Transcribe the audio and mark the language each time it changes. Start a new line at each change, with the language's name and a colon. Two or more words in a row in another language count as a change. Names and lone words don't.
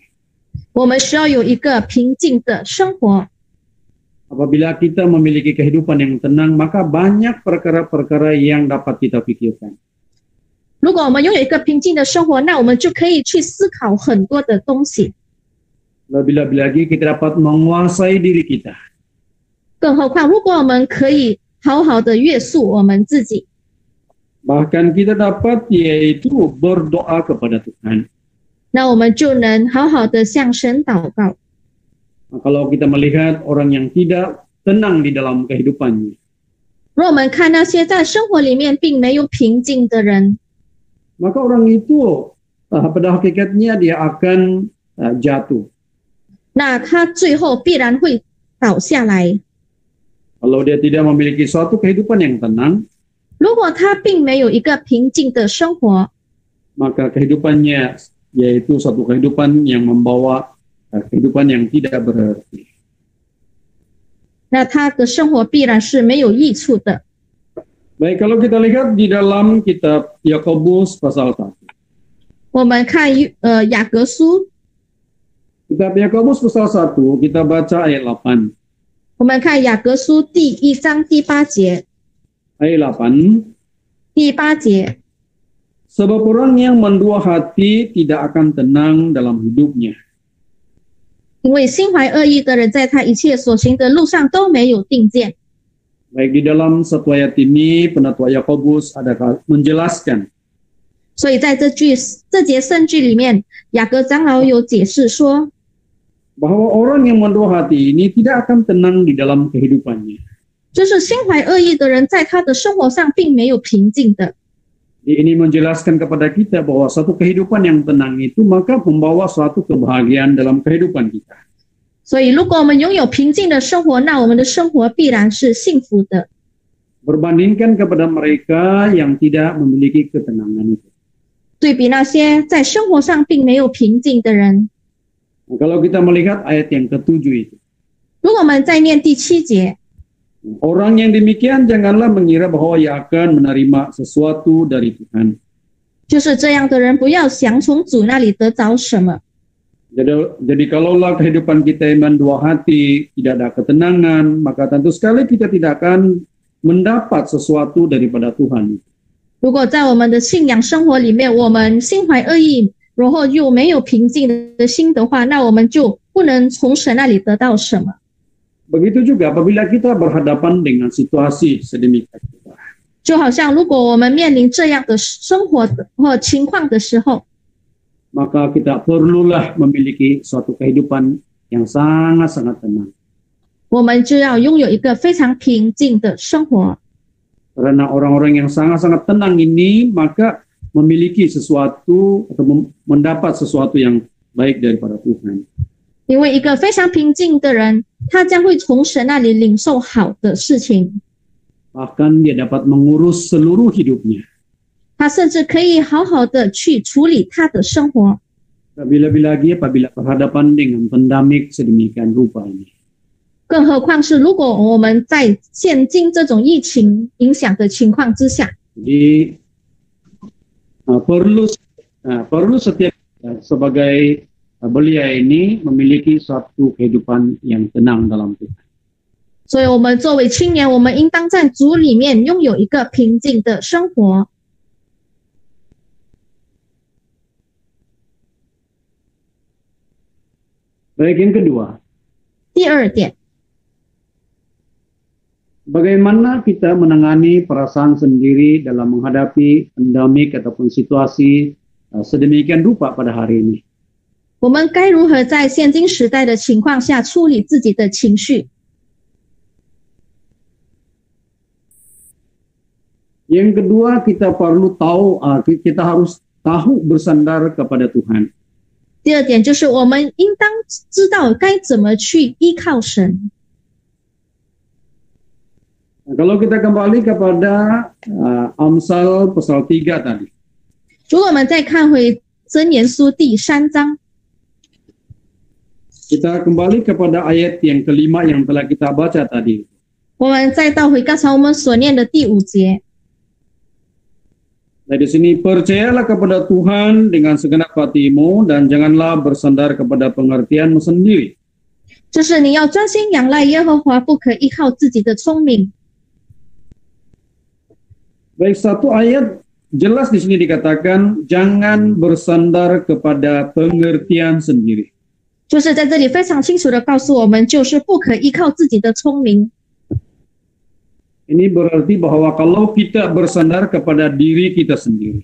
Chinese: 我们需要有一个平静的生活。
Malay: Apabila kita memiliki kehidupan yang tenang, maka banyak perkara-perkara yang dapat kita pikirkan.
Chinese: 如果我们拥有一个平静的生活，那我们就可以去思考很多的东西。
Malay: Lebih-lebih lagi kita dapat menguasai diri kita.
Chinese: 更何况，如果我们可以好好的约束我们自己，
Malay: Bahkan kita dapat yaitu berdoa kepada Tuhan.
Chinese: 那我们就能好好的向神祷告。
Malay: Nah, kalau kita melihat orang yang tidak tenang di dalam kehidupannya,
Chinese: 如果我们看那些在生活里面并没有平静的人，
Malay: maka orang itu pada hakikatnya dia akan jatuh.
Chinese: 那他最后必然会倒下来。
Malay: Kalau dia tidak memiliki suatu kehidupan yang tenang,
Chinese: 如果他并没有一个平静的生活，
Malay: maka kehidupannya yaitu suatu kehidupan yang membawa kehidupan yang tidak berarti.
Chinese: 那他的生活必然是没有益处的。
Malay: Baik, kalau kita lihat di dalam kitab Yakobus pasal 1.
Chinese: 我们看雅各书，
Malay: Kitab Yakobus pasal 1, kita baca ayat 8.
Chinese: 我们看雅各书第1章第8节，
Malay: Ayat 8.
Chinese: 第8节，
Malay: Sebab orang yang mendua hati tidak akan tenang dalam hidupnya.
Chinese: 因为心怀恶意的人在他一切所行的路上都没有定见。
Malay: Baik, di dalam satu ayat ini penatua Yakobus ada menjelaskan
Chinese: 所以在这节圣句里面，雅各长老有解释说，
Malay: bahwa orang yang mendua hati ini tidak akan tenang di dalam kehidupannya.
Chinese: 就是心怀恶意的人在他的生活上并没有平静的。
Malay: Ini menjelaskan kepada kita bahwa satu kehidupan yang tenang itu maka membawa suatu kebahagiaan dalam kehidupan kita.
Chinese: 所以如果我们拥有平静的生活，那我们的生活必然是幸福的。
Malay: Berbandingkan kepada mereka yang tidak memiliki ketenangan itu.
Chinese: 对比那些在生活上并没有平静的人，
Malay: Nah, kalau kita melihat ayat yang ke-7 itu.
Chinese: 如果我们再念第7节，
Malay: Orang yang demikian janganlah mengira bahwa ia akan menerima sesuatu dari Tuhan.
Chinese: 就是这样的人不要想从主那里得着什么。
Malay: Jadi kalaulah kehidupan kita iman dua hati, tidak ada ketenangan, maka tentu sekali kita tidak akan mendapat sesuatu daripada Tuhan.
Chinese: 如果在我们的信仰生活里面，我们心怀恶意， 然后又没有平静的心的话，那我们就不能从神那里得到什么。
Malay: Begitu juga apabila kita berhadapan dengan situasi sedemikian rupa.
Chinese: 就好像如果我们面临这样的生活或情况的时候，
Malay: Maka kita perlulah memiliki suatu kehidupan yang sangat-sangat tenang.
Chinese: 我们就要拥有一个非常平静的生活。
Malay: Karena orang-orang yang sangat-sangat tenang ini maka memiliki sesuatu atau mendapat sesuatu yang baik daripada Tuhan.
Chinese: 因为一个非常平静的人，他将会从神那里领受好的事情，
Malay: Bahkan dia dapat mengurus seluruh hidupnya.
Chinese: 他甚至可以好好的去处理他的生活。
Malay: Lebih-lebih lagi apabila berhadapan dengan pandemik sedemikian rupa ini.
Chinese: 更何况是如果我们在现今这种疫情影响的情况之下，
Malay: Jadi perlu setiap sebagai belia ini memiliki suatu kehidupan yang tenang dalam Tuhan.
Chinese: 所以我们作为青年，我们应当在主里面拥有一个平静的生活。
Malay: Baik, yang kedua,
Chinese: 第二点，
Malay: bagaimana kita menangani perasaan sendiri dalam menghadapi pandemik ataupun situasi sedemikian rupa pada hari ini.
Chinese: 我们该如何在现今时代的情况下处理自己的情绪？
Malay: Yang kedua, kita harus tahu bersandar kepada Tuhan.
Chinese: 第二点就是我们应当知道该怎么去依靠神。
Malay: Nah, kalau kita kembali kepada Amsal pasal 3 tadi.
Chinese: 如果我们再看回箴言书第3章，
Malay: Kita kembali kepada ayat yang kelima yang telah kita baca tadi.
Chinese: 我们再倒回刚才我们所念的第5节。
Malay: Nah, di sini percayalah kepada Tuhan dengan segenap hatimu dan janganlah bersandar kepada pengertianmu sendiri.
Chinese: 就是你要专心仰赖耶和华，不可依靠自己的聪明。
Malay: Baik, satu ayat jelas di sini dikatakan jangan bersandar kepada pengertian sendiri.
Chinese: 就是在这里非常清楚的告诉我们，就是不可依靠自己的聪明。
Malay: Ini berarti bahwa kalau kita bersandar kepada diri kita sendiri,